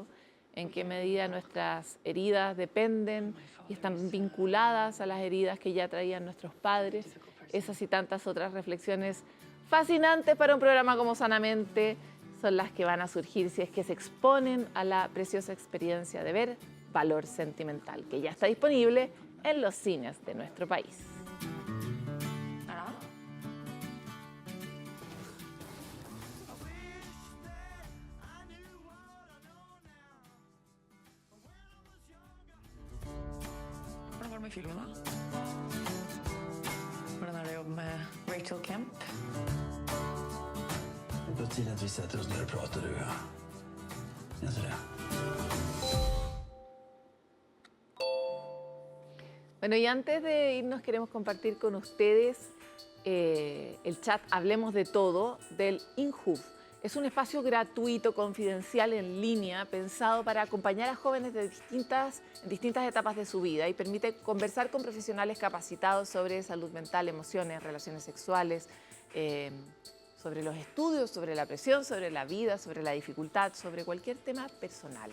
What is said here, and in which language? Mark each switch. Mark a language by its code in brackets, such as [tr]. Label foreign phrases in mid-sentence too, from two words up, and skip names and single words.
[es] ¿En qué medida nuestras heridas dependen y están vinculadas a las heridas que ya traían nuestros padres? Esas y tantas otras reflexiones fascinantes para un programa como Sanamente son las que van a surgir si es que se exponen a la preciosa experiencia de ver Valor Sentimental, que ya está disponible en los cines de nuestro país. [sv] I filmerna. Och den här jobb med Rachel Kemp. Det är på tiden att vi sätter oss ner och pratar, du och jag. Jag tror det. [es] Bueno, y antes de irnos queremos compartir con ustedes el chat Hablemos de Todo del INJUV. Es un espacio gratuito, confidencial, en línea, pensado para acompañar a jóvenes de distintas etapas de su vida y permite conversar con profesionales capacitados sobre salud mental, emociones, relaciones sexuales, sobre los estudios, sobre la presión, sobre la vida, sobre la dificultad, sobre cualquier tema personal.